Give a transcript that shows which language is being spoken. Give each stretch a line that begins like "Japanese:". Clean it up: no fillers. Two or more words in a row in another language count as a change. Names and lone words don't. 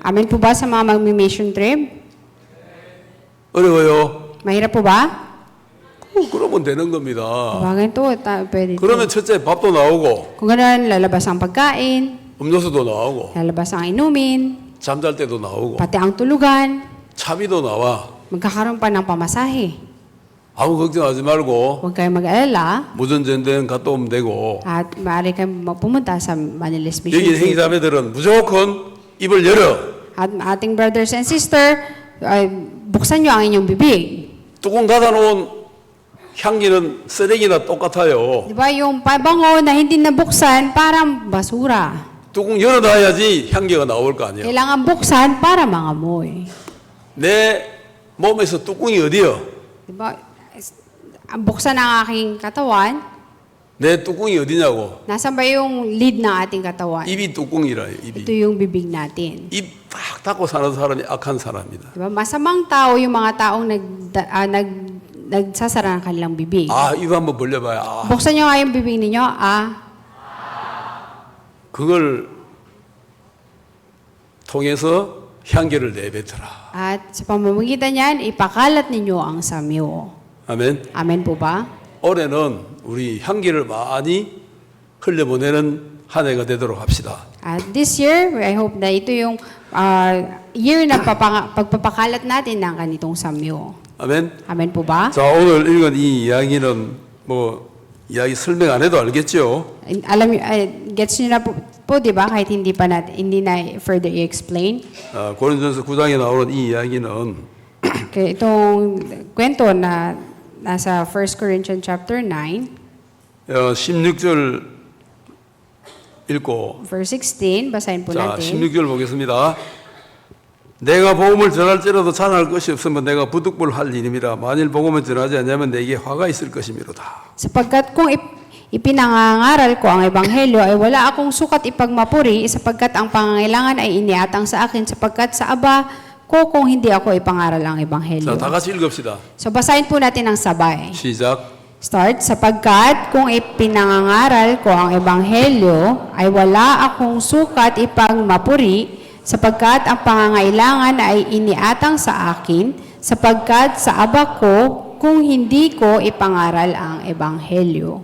Filipino: Amen po ba sa mga magmi-mission trip?
Korean: 어려워요?
Filipino: Mahirap po ba?
Korean: 그러면 되는 겁니다.
Filipino: Ganito, pwede ito.
Korean: 그러면 첫째 밥도 나오고,
Filipino: Kung ganun, lalabas ang pagkain,
Korean: 음료수도 나오고,
Filipino: lalabas ang inumin,
Korean: 잠잘 때도 나오고,
Filipino: pati ang tulugan,
Korean: 차비도 나와.
Filipino: magkakaroon pa ng pamasahe.
Korean: 아무 걱정하지 말고
Filipino: Huwag kayong mag-alala
Korean: 무전전도행 갔다 오면 되고,
Filipino: at maaari kayong pumunta sa Manila's Mission
Korean: 여기
Filipino: Trip.
Korean: 행자매들은 무조건 입을 열어.
Filipino: At ating
English: brothers and sister,
Filipino: buksan nyo ang inyong bibig.
Korean: 뚜껑 닫아놓은 향기는 쓰레기나 똑같아요.
Filipino: Di ba yung pabango na hindi nabuksan, parang basura.
Korean: 뚜껑 열어놔야지 향기가 나올 거 아니에요.
Filipino: Kailangan buksan para mangamoy.
Korean: 내 몸에서 뚜껑이 어디요?
Filipino: Di ba? Ang buksan ng aking katawan,
Korean: 내 뚜껑이 어디냐고.
Filipino: nasaan ba yung lid ng ating katawan?
Korean: 입이 뚜껑이라요. 입이.
Filipino: Ito yung bibig natin.
Korean: 입 딱 닫고 사는 사람이 악한 사람이다.
Filipino: Di ba? Masamang tao yung mga taong nagsasara ng kanilang bibig.
Korean: 아, 입 한번 벌려봐요. 아,
Filipino: Buksan nyo nga yung bibig ninyo,
Korean: 그걸 통해서 향기를 내뱉어라.
Filipino: at sa pamamagitan niyan, ipakalat ninyo ang samyo.
Korean: 아멘.
Filipino: Amen po ba?
Korean: 올해는 우리 향기를 많이 흘려보내는 한 해가 되도록 합시다.
English: At this year, I hope
Filipino: na ito yung year na pagpapakalat natin ng ganitong samyo.
Korean: 아멘.
Filipino: Amen po ba?
Korean: 자, 오늘 읽은 이 이야기는 뭐 이야기 설명 안 해도 알겠죠?
Filipino: Alam niyo, gets niyo na po, di ba? Kahit hindi na further i-explain.
Korean: 고린도전서 9장에 나오는 이 이야기는
Filipino: Kaya itong kwento na nasa 1 Corinthians chapter 9,
Korean: 16절 읽고
Filipino: verse 16, basahin po
Korean: 자,
Filipino: natin.
Korean: 16절 보겠습니다. 내가 복음을 전할지라도 자랑할 것이 없으면 내가 부득불 할 일임이라 만일 복음을 전하지 않으면 내게 화가 있을 것이미로다.
Filipino: Sapagkat kung ipinangangaral ko ang ebanghelyo ay wala akong sukat ipagmapuri sapagkat ang pangangailangan ay iniatang sa akin sapagkat sa Aba ko kung hindi ako ipangaral ang
Korean: 자,
Filipino: ebanghelyo.
Korean: 다 같이 읽읍시다.
Filipino: So basahin po natin ang sabay.
Korean: 시작.
Filipino: Start, sapagkat kung ipinangangaral ko ang ebanghelyo ay wala akong sukat ipagmapuri sapagkat ang pangangailangan ay iniatang sa akin sapagkat sa Aba ko kung hindi ko ipangaral ang ebanghelyo.